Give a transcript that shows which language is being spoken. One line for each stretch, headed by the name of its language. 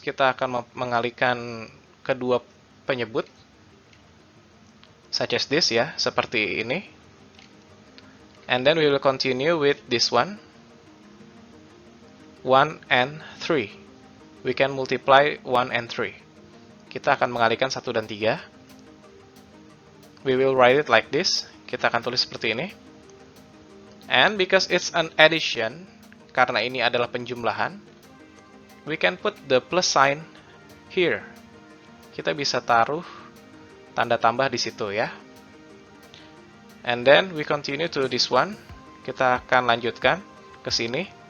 Indonesian: Kita akan mengalihkan kedua penyebut,
English: such as this
Indonesian: ya, seperti ini.
English: And then we will continue with this one, 1 and 3. We can multiply 1 and 3.
Indonesian: Kita akan mengalihkan 1 dan 3.
English: We will write it like this.
Indonesian: Kita akan tulis seperti ini.
English: And because it's an addition,
Indonesian: karena ini adalah penjumlahan,
English: we can put the plus sign here.
Indonesian: Kita bisa taruh tanda tambah di situ ya.
English: And then we continue to this one.
Indonesian: Kita akan lanjutkan ke sini.